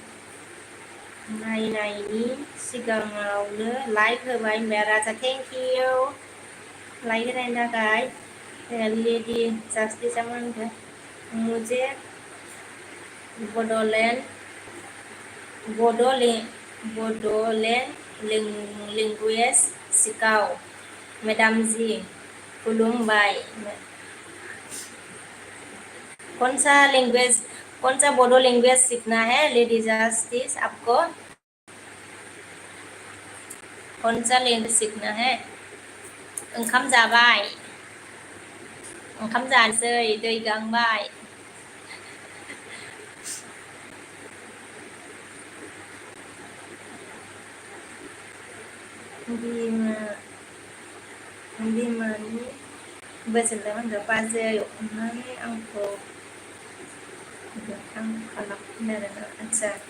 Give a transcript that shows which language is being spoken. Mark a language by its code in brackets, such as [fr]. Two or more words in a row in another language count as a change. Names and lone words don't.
[brx] नायनायनि सिगाङावनो लाइक होबाय होनबाय राजा [en] thank you [brx] लाइक होनायनि थाखाय लेडि जास्टिसा मा होनदों मुझे [hi] बड'लेण्ड लैंग्वेज सिखाओ मैडम जी खुलुमबाय कौन सा बोडो लैंग्वेज सीखना है लेडी जस्टिस आपको कौन सा लैंग्वेज सीखना है [brx] ओंखाम जाबाय ओंखाम जानोसै दै गांबाय बिमानि बोसोनलाय होनदों बाजै अननानै आंखौ गोथां खालामफिन आरोना आदसा